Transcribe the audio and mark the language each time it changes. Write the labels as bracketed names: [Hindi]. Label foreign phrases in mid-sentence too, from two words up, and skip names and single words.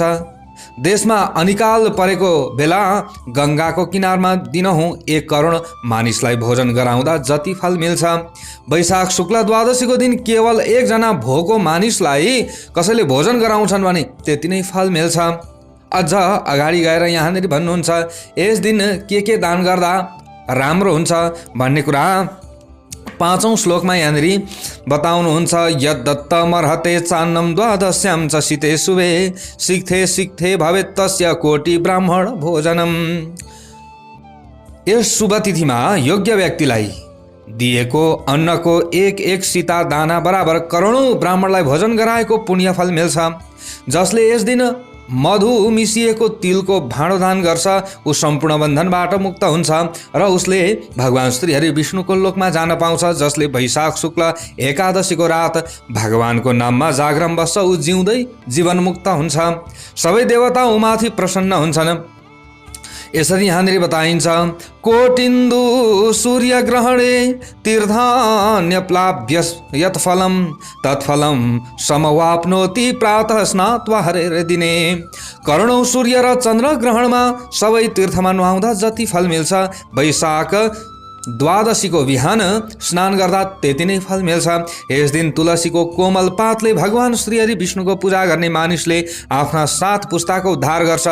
[Nepali] देशमा अनिकाल परेको बेला गङ्गाको किनारमा दिनहुँ 1 करोड मानिसलाई भोजन गराउँदा जति फल मिल्छ, वैशाख शुक्ल द्वादशीको दिन केवल 1 जना भोको मानिसलाई कसैले भोजन गराउँछन् भने त्यति नै फल मिल्छ। अझ अगाडि गएर यहाँनिर भन्नुहुन्छ यस दिन के दान गर्दा राम्रो हुन्छ भन्ने कुरा 5औं श्लोकमा यहाँनिर बताउनुहुन्छ। [Sanskrit] यद्दत्तमर्हते चान्नम द्वादश्याम च शीते शुभे सिक्थे भवेत् तस्य कोटि ब्राह्मण भोजनम। [Nepali] यस शुभ तिथिमा योग्य व्यक्तिलाई दिएको अन्नको 1 सीता दाना बराबर करोडौं ब्राह्मणलाई भोजन गराएको पुण्यफल मिल्छ। जसले यस दिन मधु मिसिएको तिलको भाँडो दान गर्छ ऊ सम्पूर्ण बन्धनबाट मुक्त हुन्छ र उसले भगवान श्री हरि विष्णुको लोकमा जान पाउँछ। जसले वैशाख शुक्ल एकादशीको रात भगवानको नाममा जागरण बस्छ ऊ जिउँदै जीवनमुक्त हुन्छ। सबै देवता उमाथि प्रसन्न हुन्छन्। यसरी यहाँनिर बताइन्छ [Sanskrit] कोटिन्दु सूर्य ग्रहणे तीर्थान्यप्लाभ्य यत्फलम तत्फलम समवाप्नोति प्रातः स्नात्वा हरेर दिने। [Nepali] करोडौं सूर्य र चन्द्र ग्रहणमा सबै तीर्थमा नुहाउँदा जति फल मिल्छ, वैशाख द्वादशीको बिहान स्नान गर्दा त्यति नै फल मिल्छ। यस दिन तुलसीको कोमल पातले भगवान श्री हरि विष्णुको पूजा गर्ने मानिसले आफ्ना 7 पुस्ताको उद्धार गर्छ।